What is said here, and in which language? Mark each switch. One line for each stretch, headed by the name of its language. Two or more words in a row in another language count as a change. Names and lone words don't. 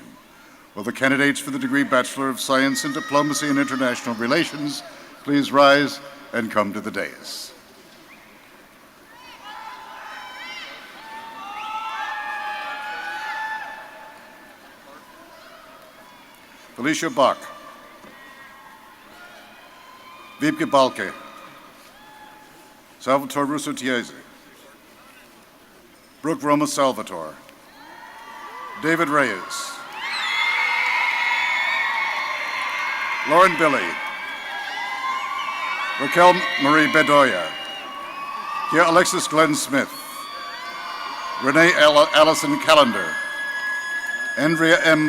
English: Will the candidates for the degree Bachelor of Science in Diplomacy and International Relations please rise and come to the dais? Felicia Bach, Wiebke Balke, Salvatore Russo Tiese, Brooke Roma Salvatore, David Reyes, Lauren Billy, Raquel Marie Bedoya, Kia Alexis Glenn Smith, Renee Allison Callender, Andrea M.